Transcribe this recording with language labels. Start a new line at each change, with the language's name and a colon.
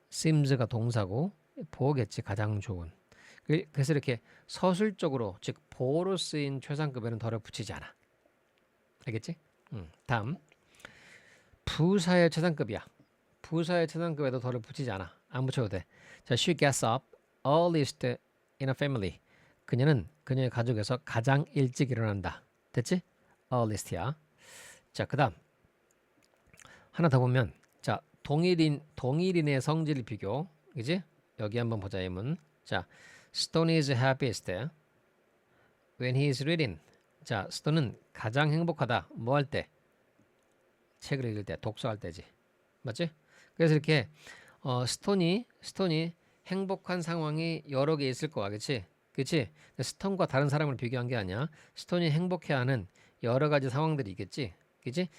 Korean: seems가 동사고 보어겠지. 가장 좋은. 그래서 이렇게 서술적으로 즉 보어로 쓰인 최상급에는 덜을 붙이지 않아. 알겠지? 다음 부사의 최상급이야. 부사의 최상급에도 덜을 붙이지 않아. 안 붙여도 돼.
English: 자, she gets up earliest in a family.
Korean: 그녀는 그녀의 가족에서 가장 일찍 일어난다. 됐지? earliest야. 자, 그다음 하나 더 보면 자, 동일인의 성질 비교. 그지? 여기 한번 보자. 예문.
English: 자, Stone is happiest when he is reading.
Korean: 자, 스톤은 가장 행복하다. 뭐 할 때? 책을 읽을 때, 독서할 때지. 맞지? 그래서 이렇게 스톤이 행복한 상황이 여러 개 있을 거야. 그치? 그치? 스톤과 다른 사람을 비교한 게 아니야. 스톤이 행복해하는 여러 가지 상황들이 있겠지? 그치?